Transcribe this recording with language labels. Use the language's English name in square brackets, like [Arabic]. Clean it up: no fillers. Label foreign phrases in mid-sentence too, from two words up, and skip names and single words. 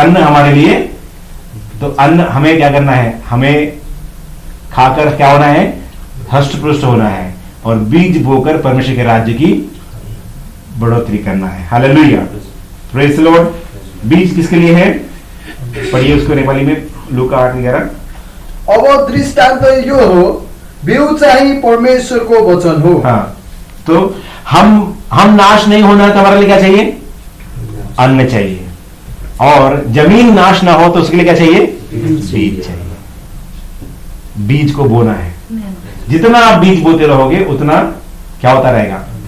[Hindi] अन्न हमारे लिए, तो अन्न हमें क्या करना है? हमें खाकर क्या होना है? हष्ट पुष्ट होना है और बीज बोकर परमेश्वर के राज्य की बढ़ोतरी करना है। हालेलुया। [English] Praise the Lord. [Hindi] बीज किसके लिए है? पढ़िए उसको नेपाली में, लूका 8:11। [Nepali] अब दृष्टान्त यो हो, बिउ चाहिँ परमेश्वरको वचन हो। [Hindi] हाँ, तो हम नाश नहीं होना, तो हमारे लिए क्या चाहिए? अन्न चाहिए। और जमीन नाश ना हो तो उसके लिए क्या चाहिए? बीज चाहिए। बीज को बोना है। जितना आप बीज बोते रहोगे उतना क्या होता रहेगा?